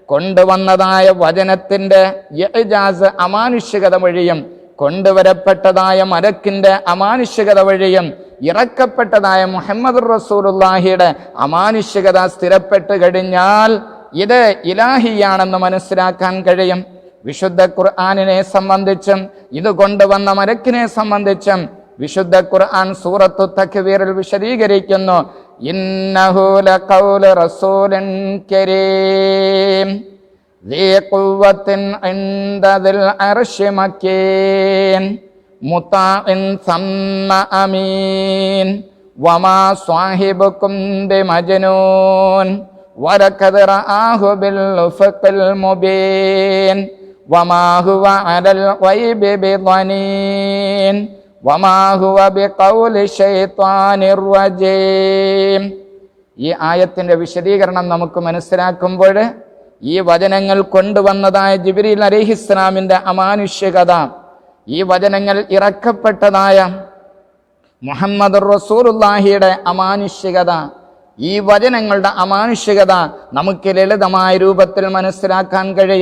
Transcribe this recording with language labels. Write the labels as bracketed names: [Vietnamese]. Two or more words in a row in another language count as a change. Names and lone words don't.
[Malayalam] കൊണ്ടുവന്നതായ വചനത്തിന്റെ ഇജാസ്, അമാനുഷികത വഴിയും കൊണ്ടുവരപ്പെട്ടതായ മലക്കിന്റെ അമാനുഷികത വഴിയും ഇറക്കപ്പെട്ടതായ മുഹമ്മദ് റസൂലുള്ളാഹിയുടെ അമാനുഷികത സ്ഥിരപ്പെട്ട് കഴിഞ്ഞാൽ ഇത് ഇലാഹിയാണെന്ന് മനസ്സിലാക്കാൻ കഴിയും. വിശുദ്ധ ഖുർആനിനെ സംബന്ധിച്ചും ഇത് കൊണ്ടുവന്ന മലക്കിനെ സംബന്ധിച്ചും വിശുദ്ധ ഖുർആൻ സൂറത്തു തക്വീറിൽ വിശദീകരിക്കുന്നു. [Arabic] إنه لقول رسول كريم ذي قوة عند ذي العرش مكين مطاع ثم أمين وما صاحبكم بمجنون ولقد رآه بالأفق المبين وما هو على الغيب بضنين وما هو بقول شيطان رجيم. [Malayalam] ഈ ആയത്തിന്റെ വിശദീകരണം നമുക്ക് മനസ്സിലാക്കുമ്പോൾ ഈ വചനങ്ങൾ കൊണ്ടുവന്നതായ ജിബ്രീൽ അലൈഹിസ്സലാമിന്റെ അമാനുഷികത, ഈ വചനങ്ങൾ ഇറക്കപ്പെട്ടതായ മുഹമ്മദ് റസൂലുള്ളാഹിയുടെ അമാനുഷികത, ഈ വചനങ്ങളുടെ അമാനുഷികത നമുക്ക് ലളിതമായ രൂപത്തിൽ മനസ്സിലാക്കാൻ കഴിയും.